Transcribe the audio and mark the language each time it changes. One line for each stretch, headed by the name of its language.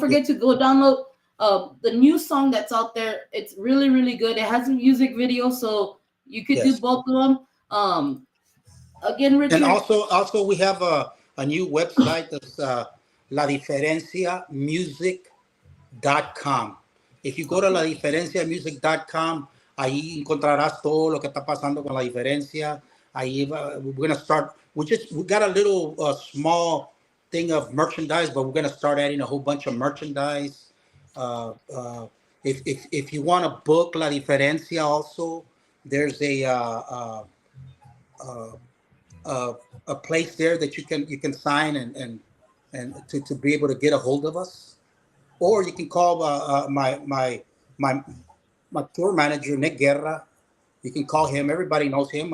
English: forget to go download the new song that's out there. It's really, really good. It has a music video, so you could do Yes. both of them. Again, And Richard. also we have a new website that's ladiferenciamusic.com. If you go to ladiferenciamusic.com,
Spanish: ahí encontrarás todo lo que está pasando con La Diferencia.
English: We're gonna start. We got a little small thing of merchandise, but we're gonna start adding a whole bunch of merchandise. Uh, uh, if you want to book La Diferencia, also there's uh, uh, a place there that you can sign and to be able to get a hold of us, or you can call my my tour manager Nick Guerra. You can call him. Everybody knows him.